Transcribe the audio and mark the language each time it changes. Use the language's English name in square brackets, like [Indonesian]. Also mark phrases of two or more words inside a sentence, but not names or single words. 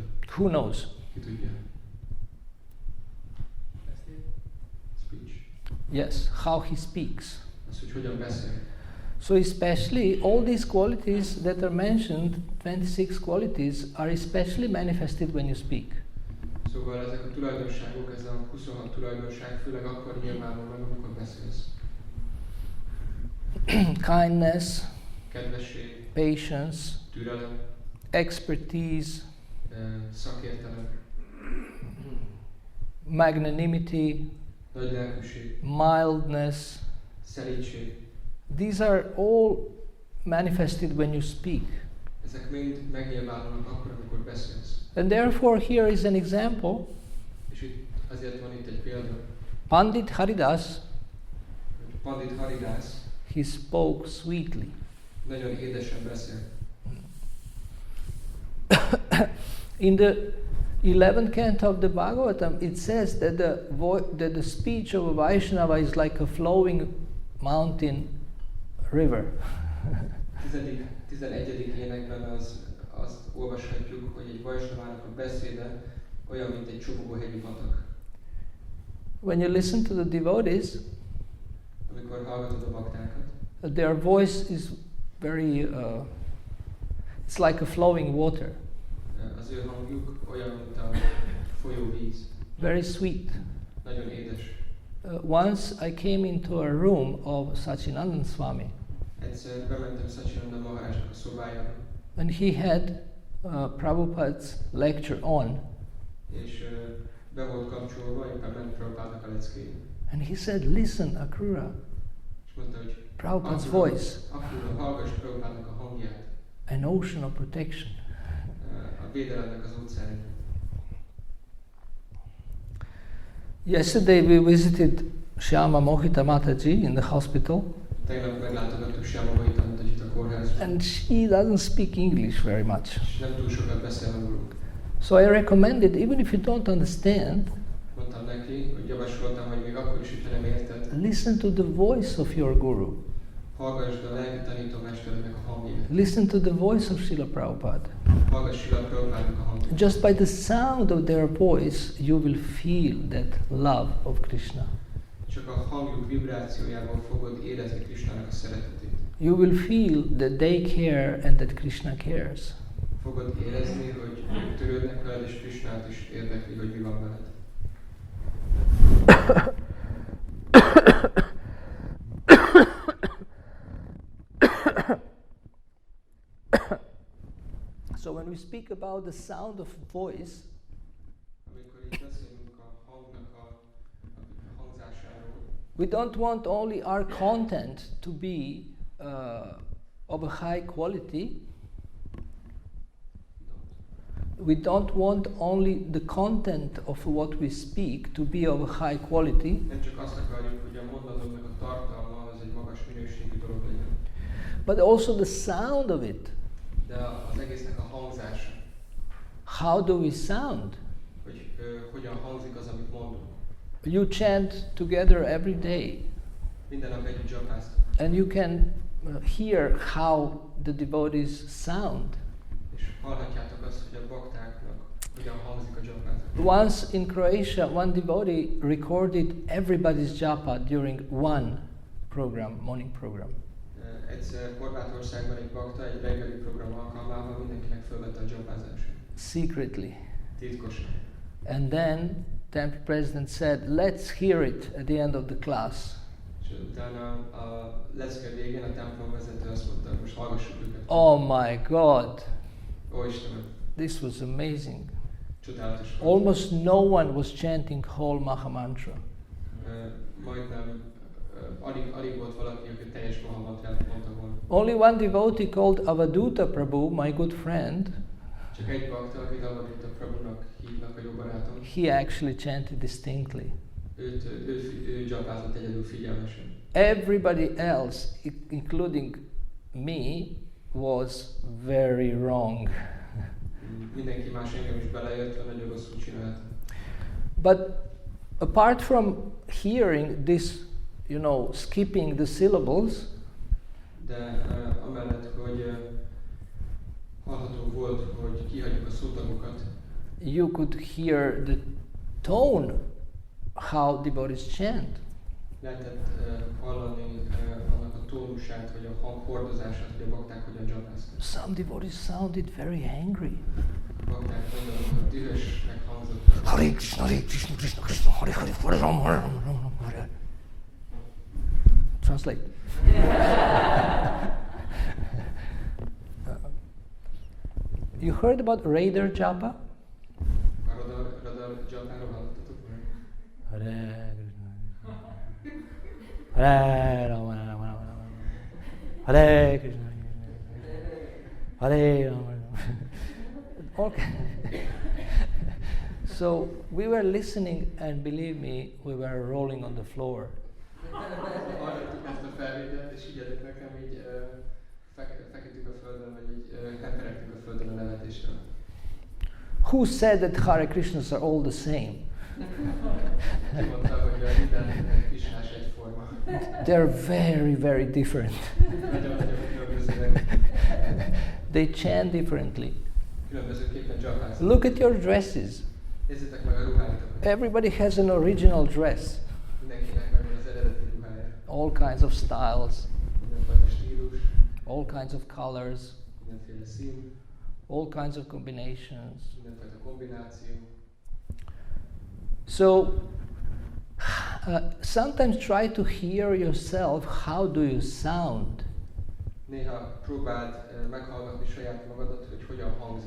[English] Who knows? [Hungarian] Ki tudja? [English] Speech. Yes, how he speaks. [Hungarian] Az, hogy hogyan beszél. [English] So especially all these qualities that are mentioned, 26 qualities, are especially manifested when you speak. [Hungarian] Szóval ezek a tulajdonságok, ez a 26 tulajdonság főleg akkor nyilvánul meg, amikor beszélsz. [English] Kindness, [Hungarian] kedvesség, [English] patience, [Hungarian] türelem, [English] expertise, [Hungarian] szakértelem, [English] magnanimity, [Hungarian] nagy lelkűség, [English] mildness. [Hungarian] szerítség. [English] These are all manifested when you speak. [Hungarian] Ezek mind megnyilvánulnak akkor, amikor beszélsz. [English] And therefore here is an example. [Hungarian] És itt azért van itt egy példa. [English] Pandit Haridas, [Hungarian] Pandit Haridas, [English] he spoke sweetly. [Hungarian] nagyon édesen beszél. [English] In the 11th canto of the Bhagavatam, it says that the speech of a Vaishnava is like a flowing mountain river. [Hungarian] 11. énekben azt olvashatjuk, hogy egy vajsnavának a beszéde olyan, mint egy csobogó hegyi patak. [English] When you listen to the devotees, [Hungarian] Amikor hallgatod a baktákat, [English] their voice is very, it's like a flowing water, [Hungarian] az ő hangjuk olyan, mint a folyó víz. [English] very sweet. [Hungarian] Nagyon édes. [English] Once I came into a room of Sachinandan Swami, [Hungarian] Egyszer bementem Sachinanda Maharajnak a szobájába, [English] and he had Prabhupada's lecture on, [Hungarian] és be volt kapcsolva, éppen ment Prabhupádnak a leckéje. [English] and he said, "Listen, Akrura, [Hungarian] És mondta, hogy [English] Prabhupada's voice, [Hungarian] Akrura, hallgass Prabhupádnak a hangját, [English] an ocean of protection." [Hungarian] a védelemnek az óceánja. [English] Yesterday we visited Shyama Mohita Mataji in the hospital, [Hungarian] Tegnap meglátogattuk Shyama Mohita Mataji-t a kórházban, [English] and she doesn't speak English very much. [Hungarian] és nem túl sokat beszél angolul. [English] So I recommended, even if you don't understand, [Hungarian] Mondtam neki, hogy javasoltam, hogy még akkor is, hogyha nem érted, [English] listen to the voice of your guru. [Hungarian] hallgassd a lelki tanítómesterednek a hangját. [English] Listen to the voice of Srila Prabhupada. [Hungarian] Hallgass Srila Prabhupádnak a hangját. [English] Just by the sound of their voice, you will feel that love of Krishna. [Hungarian] Csak a hangjuk vibrációjából fogod érezni Krishnának a szeretetét. [English] You will feel that they care and that Krishna cares. [Hungarian] Fogod érezni, hogy ők törődnek veled, és Krishnát is érdekli, hogy mi van veled. [English] So when we speak about the sound of voice, [Hungarian] Amikor itt beszélünk a hangnak a hangzásáról, [English] we don't want only our content to be of a high quality. We don't want only the content of what we speak to be of a high quality, [Hungarian] nem csak azt akarjuk, hogy a mondatoknak a tartalma az egy magas minőségű dolog legyen, [English] but also the sound of it. [Hungarian] de az egésznek a hangzása, [English] How do we sound? [Hungarian] hogy hogyan hangzik az, amit mondunk. [English] You chant together every day, [Hungarian] Minden nap együtt dzsapáztunk, [English] and you can hear how the devotees sound. [Hungarian] és hallhatjátok azt, hogy a baktáknak hogyan hangzik a dzsapázás. [English] Once in Croatia, one devotee recorded everybody's japa during one program, morning program. [Hungarian] Egyszer Horvátországban egy bakta egy reggeli program alkalmával mindenkinek fölvette a dzsapázását. [English] Secretly. [Hungarian] Titkosan. [English] And then temple president said, "Let's hear it at the end of the class." [Hungarian] És utána a lecke végén a templom vezető azt mondta, hogy most hallgassuk őket. [English] Oh my God, [Hungarian] Ó Istenem, [English] this was amazing. [Hungarian] csodálatos volt. [English] Almost no one was chanting whole Mahamantra. [Hungarian] Majdnem alig volt valaki, aki teljes Mahamantrát mondta volna. [English] Only one devotee called Avaduta Prabhu, my good friend, [Hungarian] Csak egy bakta, akit Avaduta Prabhunak hívnak, a jó barátom, [English] he actually chanted distinctly. [Hungarian] ő dzsapázott egyedül figyelmesen. [English] Everybody else, including me, was very wrong. [Hungarian] Mindenki más, engem is beleértve, nagyon rosszul csináltam. [English] But apart from hearing this, skipping the syllables, [Hungarian] De amellett, hogy hallható volt, hogy kihagyjuk a szótagokat, [English] you could hear the tone, how devotees chant. [Hungarian] lehetett hallani annak a tónusát, vagy a hang hordozását, hogy a bakták hogyan dzsapáztak. [English] Some devotees sounded very angry. [Hungarian] A bakták nagyon dühösnek hangzottak. [Sanskrit] Hare Krishna, Hare Krishna, Krishna Krishna, Hare Hare, Hare Ram, Hare Ram, Ram Ram, Hare. [English] Translate. You heard about Radar Japa? [Hungarian] A radar dzsapáról hallottatok már? [Sanskrit] Hare Krishna, Hare Ram, Hare Ram, Hare Krishna, Hare Ram, [English] Okay. So we were listening, and believe me, we were rolling on the floor. [Hungarian] Hallottuk ezt a felvételt, és higgyétek nekem, így feküdtünk a földön, vagy így heperegtünk a földön a nevetéssel. [English] Who said that Hare Krishnas are all the same? [Hungarian] Ki mondta, hogy minden Krisnás egyforma. [English] They're very, very different. [Hungarian] Nagyon különbözőek. [English] They chant differently. [Hungarian] különbözőképpen csapásznak. [English] Look at your dresses. [Hungarian] Nézzétek meg a ruháitokat. [English] Everybody has an original dress. [Hungarian] Mindenkinek megvan az eredeti ruhája. [English] All kinds of styles, [Hungarian] Mindenfajta stílus, [English] all kinds of colors, [Hungarian] mindenféle szín, [English] all kinds of combinations. [Hungarian] mindenfajta kombináció. [English] So, sometimes try to hear yourself. How do you sound? [Hungarian] Néha próbáld meghallgatni saját magadat, hogy hogyan hangzik.